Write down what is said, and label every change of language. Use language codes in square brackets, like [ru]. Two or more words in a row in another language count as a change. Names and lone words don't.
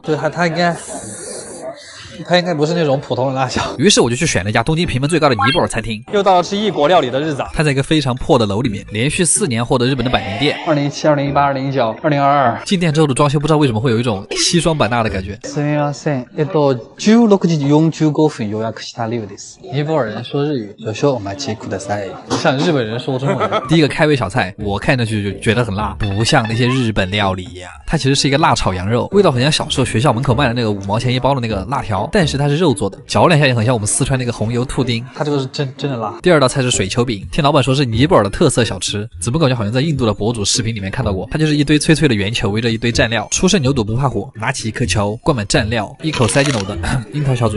[zh] 对，它应该不是那种普通的辣椒。于是我就去选了一家东京评分最高的尼泊尔餐厅。又到了吃异国料理的日子啊！它在一个非常破的楼里面，连续4年获得日本的百年店。2017、2018、2019、2022。进店之后的装修不知道为什么会有一种西双版纳的感觉。 [ja] すみません。16時45分予約した理由です。 [zh] 尼泊尔人说日语， [ja] 少々お待ちください。 [zh] 像日本人说中文。第一个开胃小菜，我看上去就觉得很辣，不像那些日本料理呀。它其实是一个辣炒羊肉，味道很像小时候学校门口卖的那个5毛钱一包的那个辣条。但是它是肉做的，嚼两下也很像我们四川那个红油兔丁。它这个是真的辣。第二道菜是水球饼，听老板说是尼泊尔的特色小吃，怎么感觉好像在印度的博主视频里面看到过。它就是一堆脆脆的圆球围着一堆蘸料，初生牛肚不怕火，拿起一颗球灌满蘸料，一口塞进了我的樱桃小嘴。